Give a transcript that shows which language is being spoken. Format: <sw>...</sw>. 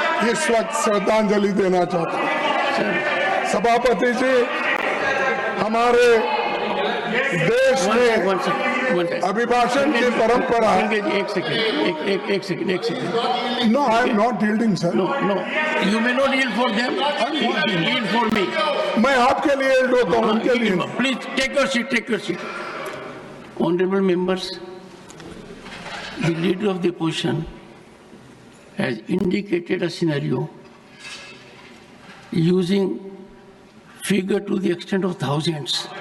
<hi>इस वक्त श्रद्धांजलि देना चाहता हूं। सभापति जी, हमारे देश में अभिभाषण की परंपरा। एक second.</hi> <en>No, I am not yielding, sir. No, you may not yield for them, yield for me.</en> <hi>मैं आपके लिए yield होता हूं, उनके लिए नहीं।</hi> <en>Please take your seat. Honorable members, the leader of the opposition has indicated a scenario using figure to the extent of thousands.</en>